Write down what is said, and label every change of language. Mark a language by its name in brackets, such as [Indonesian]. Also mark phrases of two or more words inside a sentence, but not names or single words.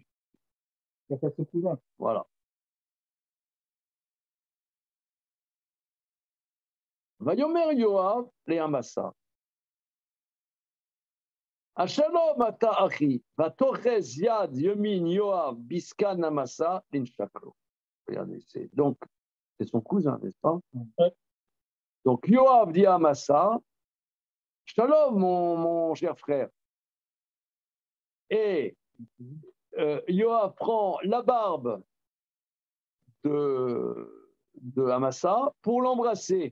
[French] Voilà. [Hebrew] ויאמר יואב לעמשא. השלום אתה אחי ותאחז יד ימין יואב בזקן עמשא לנשק לו. [French] Regardez, donc c'est son cousin, n'est-ce pas? Ouais. Donc Yoav dit à Amasa, Shalom mon cher frère. Et Yoav prend la barbe de Amasa pour l'embrasser.